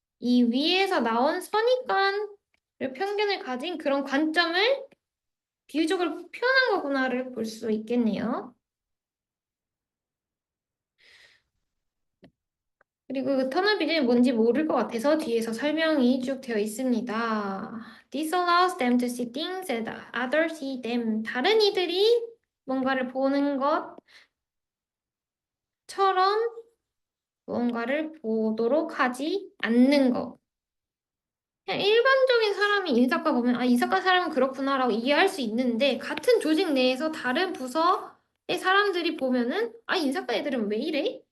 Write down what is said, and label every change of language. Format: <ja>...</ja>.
<ko>이 위에서 나온 선입관을 편견을 가진 그런 관점을 비유적으로 표현한 거구나를 볼 수 있겠네요. 그리고 그 터널 비전이 뭔지 모를 것 같아서 뒤에서 설명이 쭉 되어 있습니다.</ko> <en>This allows them to see things as others see them.</en> <ko>다른 이들이 뭔가를 보는 것처럼 무언가를 보도록 하지 않는 것. 그냥 일반적인 사람이 인사과 보면 아, 인사과 사람은 그렇구나라고 이해할 수 있는데 같은 조직 내에서 다른 부서의 사람들이 보면은 아, 인사과 애들은 왜 이래?</ko>